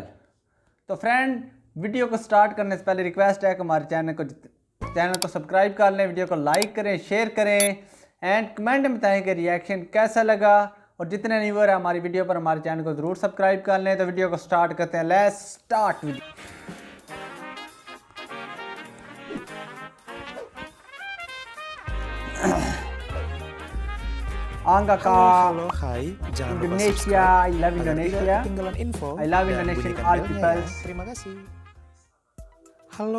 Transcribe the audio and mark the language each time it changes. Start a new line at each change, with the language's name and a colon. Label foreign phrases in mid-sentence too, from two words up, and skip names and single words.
Hindi: तो फ्रेंड, वीडियो को स्टार्ट करने से पहले रिक्वेस्ट है कि हमारे चैनल को सब्सक्राइब कर लें, वीडियो को लाइक करें, शेयर करें
English: and comment
Hindi: में बताएं कि रिएक्शन कैसा लगा। और जितने व्यूअर है हमारी वीडियो पर, हमारे चैनल को ज़रूर सब्सक्राइब कर लें। तो वीडियो को स्टार्ट करते हैं।
English: Let's start video.
Indonesian: Halo, hai. Jangan lupa
English: Indonesia, I love
Indonesian: subscribe agar
English: Indonesia.
Indonesian: tidak ketinggalan info
English: I love
Indonesian: dan
English: Indonesian
Indonesian: bunyikan
English: all
Indonesian: belnya
English: people.
Indonesian: ya. Terima kasih. Halo,